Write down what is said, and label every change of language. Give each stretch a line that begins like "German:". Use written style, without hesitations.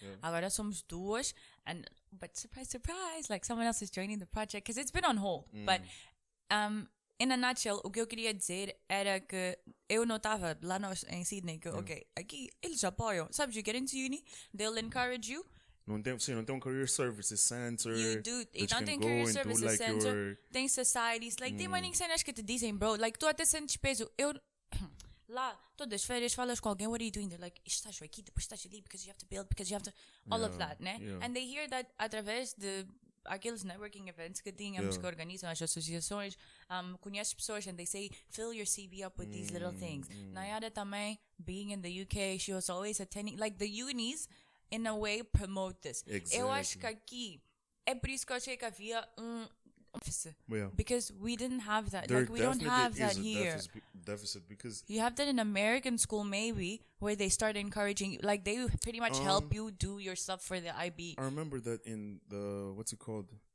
Portuguese: Agora somos 2,
English: but surprise, surprise, like someone else is joining the project, because it's been on hold. But, in a nutshell,
Portuguese: o que eu queria dizer era que eu notava lá em Sydney que, ok, aqui eles apoiam.
English: Sabes, you get into uni, they'll encourage you.
Portuguese: Não tem um career services center.
English: You do.
Portuguese: E não tem career services like center. Tem societies. Like, tem mais cenas que te dizem, bro. Like, tu até sentes peso. Eu... Lá, todas as férias, falas com alguém,
English: what are you doing?
Portuguese: They're like, estás aqui, depois estás ali,
English: because you have to build, because you have to... All of that,
Portuguese: né?
English: And they hear that
Portuguese: através de aqueles
English: networking events
Portuguese: que tínhamos que organizam as associações, conheces pessoas
English: and they say, fill your CV up with these little things. Nayara também, being in the UK, she was always attending, like the unis, in a way, promote this. Exactly.
Portuguese: Eu acho que aqui, é por isso que eu achei que havia office.
English: Because we didn't have that. There like, we don't have that here. Deficit because you have that in American school maybe, where they start encouraging, like they pretty much help you do your stuff for the IB. I remember that in the, what's it called?